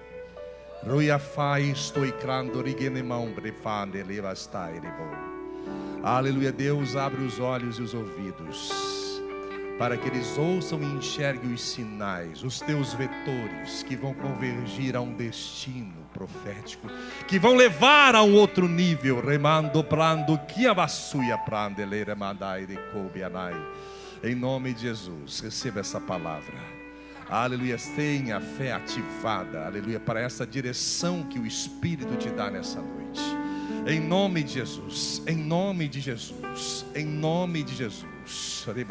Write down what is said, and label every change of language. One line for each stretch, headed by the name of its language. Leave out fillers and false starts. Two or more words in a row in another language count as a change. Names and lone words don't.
Portuguese: Aleluia, Deus abre os olhos e os ouvidos para que eles ouçam e enxerguem os sinais, os teus vetores que vão convergir a um destino profético, que vão levar a um outro nível. Remando prando kiavassuia prandele remandai de cobianai. Em nome de Jesus, receba essa palavra. Aleluia, tenha a fé ativada, aleluia, para essa direção que o Espírito te dá nessa noite. Em nome de Jesus, em nome de Jesus, em nome de Jesus.